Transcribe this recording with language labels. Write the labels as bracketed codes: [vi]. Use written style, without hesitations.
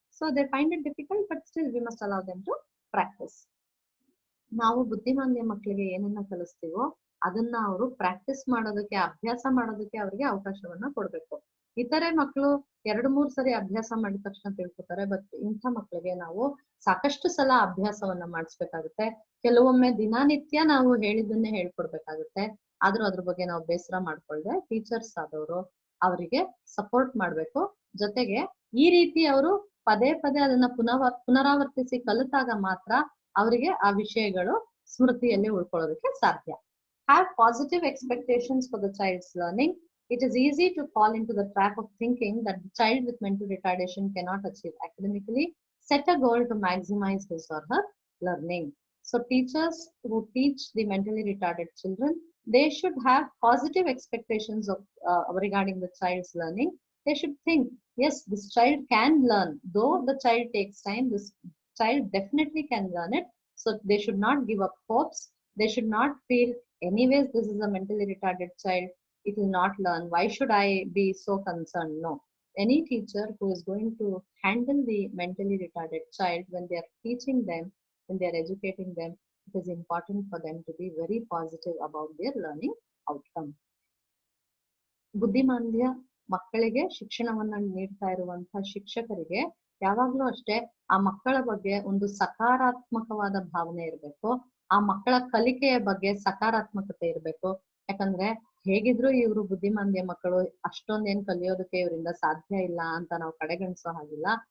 [en] So they find it difficult, but still we must allow them to practice. [kn] ನಾವು ಬುದ್ಧಿಮಾಂದ್ಯ ಮಕ್ಕಳಿಗೆ ಏನನ್ನ ಕಲಿಸ್ತೀವೋ ಅದನ್ನ ಅವರು ಪ್ರಾಕ್ಟೀಸ್ ಮಾಡೋದಕ್ಕೆ, ಅಭ್ಯಾಸ ಮಾಡೋದಕ್ಕೆ ಅವರಿಗೆ ಅವಕಾಶವನ್ನ ಕೊಡ್ಬೇಕು. ಇತರೆ ಮಕ್ಕಳು 2-3 ಸರಿ ಅಭ್ಯಾಸ ಮಾಡಿದ ತಕ್ಷಣ ತಿಳ್ಕೊತಾರೆ, ಬಟ್ ಇಂಥ ಮಕ್ಕಳಿಗೆ ನಾವು ಸಾಕಷ್ಟು ಸಲ ಅಭ್ಯಾಸವನ್ನ ಮಾಡಿಸ್ಬೇಕಾಗುತ್ತೆ. ಕೆಲವೊಮ್ಮೆ ದಿನನಿತ್ಯ ನಾವು ಹೇಳಿದ್ದನ್ನೇ ಹೇಳ್ಕೊಡ್ಬೇಕಾಗುತ್ತೆ. ಆದ್ರೂ ಅದ್ರ ಬಗ್ಗೆ ನಾವು ಬೇಸರ ಮಾಡ್ಕೊಳ್ದೆ ಟೀಚರ್ಸ್ ಆದವರು ಅವರಿಗೆ ಸಪೋರ್ಟ್ ಮಾಡ್ಬೇಕು. ಜೊತೆಗೆ ಈ ರೀತಿ ಅವರು ಪದೇ ಪದೇ ಅದನ್ನ ಪುನರಾವರ್ತಿಸಿ ಕಲಿತಾಗ ಮಾತ್ರ ಅವರಿಗೆ ಆ ವಿಷಯಗಳು ಸ್ಮೃತಿಯಲ್ಲಿ ಉಳ್ಕೊಳ್ಳೋದಕ್ಕೆ ಸಾಧ್ಯ. [en] Have positive expectations for the child's learning. It is easy to fall into the trap of thinking that the child with mental retardation cannot achieve academically. Set a goal to maximize his or her learning. So teachers who teach the mentally retarded children, they should have positive expectations of regarding the child's learning. They should think, yes, this child can learn. Though the child takes time, this child definitely can learn it. So they should not give up hopes. They should not feel, anyways, this is a mentally retarded child, it will not learn. Why should I be so concerned? No. any teacher who is going to handle the mentally retarded child when they are teaching them, when they are educating them, it is important for them to be very positive about their learning outcome. [kn] ಬುದ್ಧಿಮಾಂದ್ಯ ಮಕ್ಕಳಿಗೆ ಶಿಕ್ಷಣವನ್ನ ನೀಡ್ತಾ ಇರುವಂತಹ ಶಿಕ್ಷಕರಿಗೆ ಯಾವಾಗ್ಲೂ ಅಷ್ಟೇ ಆ ಮಕ್ಕಳ ಬಗ್ಗೆ ಒಂದು ಸಕಾರಾತ್ಮಕವಾದ ಭಾವನೆ ಇರಬೇಕು. ಆ ಮಕ್ಕಳ ಕಲಿಕೆಯ ಬಗ್ಗೆ ಸಕಾರಾತ್ಮಕತೆ ಇರಬೇಕು. ಯಾಕಂದ್ರೆ ಹೇಗಿದ್ರು ಇವರು ಬುದ್ಧಿಮಾಂದ್ಯ ಮಕ್ಕಳು, ಅಷ್ಟೊಂದೇನ್ ಕಲಿಯೋದಕ್ಕೆ ಇವರಿಂದ ಸಾಧ್ಯ ಇಲ್ಲ ಅಂತ ನಾವು ಕಡೆಗಣಿಸೋ ಹಾಗಿಲ್ಲ.